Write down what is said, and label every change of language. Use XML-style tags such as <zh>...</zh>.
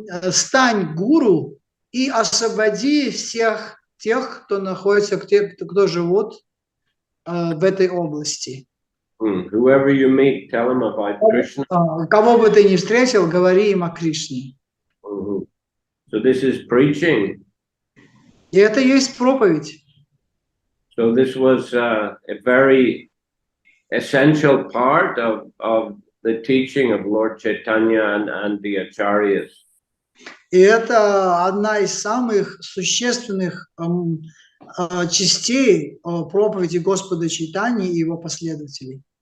<ru>Стань гуру и освободи всех тех, кто находится, кто живут в этой области.</ru> <en>Whoever you meet, tell them about Krishna.</en> <ru>Кого бы ты ни встретил, говори им о Кришне.</ru> <en>So this is preaching.</en> <ru>И это и есть проповедь.</ru> <en>So this was a very essential part of the teaching of Lord Chaitanya and the Acharyas.</en> <ru>И это одна из самых существенных частей проповеди Господа Чайтаньи и его последователей.</ru>